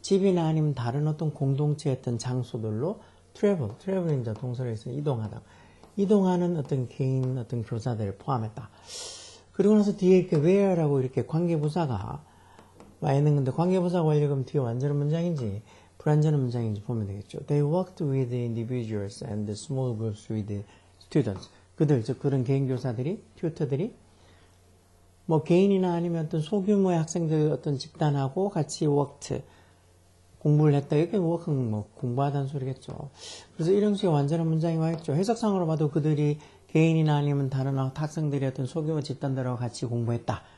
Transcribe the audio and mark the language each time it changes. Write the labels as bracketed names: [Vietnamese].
[Korean] 집이나 아니면 다른 어떤 공동체의 어떤 장소들로 travel은 이제 동사로 해서 이동하는 어떤 개인 어떤 교사들을 포함했다. 그리고 나서 뒤에 이렇게 where라고 이렇게 관계부사가 와 있는 건데 관계부사가 완료하면 뒤에 완전한 문장인지 불완전한 문장인지 보면 되겠죠. [English] They worked with individuals and small groups with students. [Korean] 즉 그런 개인 교사들이, 튜터들이 뭐 개인이나 아니면 어떤 소규모의 학생들 어떤 집단하고 같이 worked, 공부를 했다. 이렇게 work는 뭐 공부하다는 소리겠죠. 그래서 이런 식의 완전한 문장이 와 있죠. 해석상으로 봐도 그들이 개인이나 아니면 다른 학생들이 어떤 소규모 집단들하고 같이 공부했다.